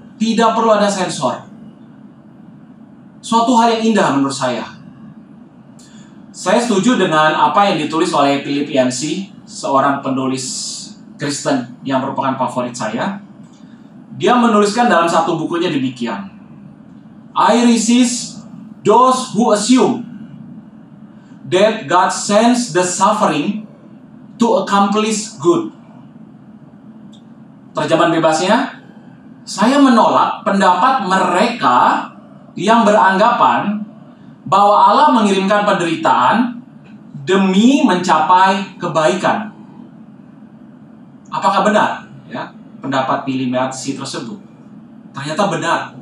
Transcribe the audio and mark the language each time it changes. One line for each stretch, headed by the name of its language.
Indonesian: Tidak perlu ada sensor. Suatu hal yang indah menurut saya. Saya setuju dengan apa yang ditulis oleh Philip Yancey, seorang penulis Kristen yang merupakan favorit saya. Dia menuliskan dalam satu bukunya demikian.
English: I resist those who assume that God sends the suffering to accomplish good.
Indonesian: Terjemahan bebasnya, saya menolak pendapat mereka yang beranggapan bahwa Allah mengirimkan penderitaan demi mencapai kebaikan. Apakah benar? Ya, pendapat Philip Yancey tersebut ternyata benar.